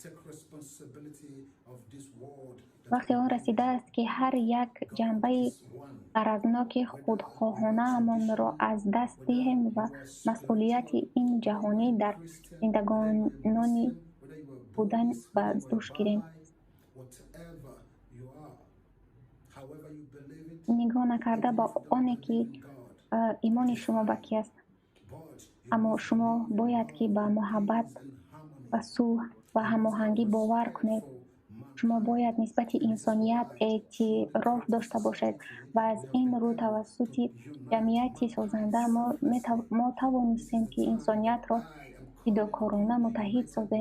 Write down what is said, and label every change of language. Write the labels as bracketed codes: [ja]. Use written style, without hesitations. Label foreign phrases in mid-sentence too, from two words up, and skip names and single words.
[fa] وقتی آن رسیده است که هر یک جنبه غرضناک خودخواهانه من را از دست دهیم و مسئولیت این جهانی در زندگانی بودن به دوش گیریم. نگاه نکرده با آنی که ایمان شما به کی است. [tg] аммо шумо бояд ки ба муҳаббат ва сулҳ ва ҳамоҳангӣ бовар кунед. шумо бояд нисбати инсоният эътироф дошта бошед ва аз ин рӯ тавассути ҷамъияти созанда мо тавонистем ки инсониятро фидокорона муттаҳид созем.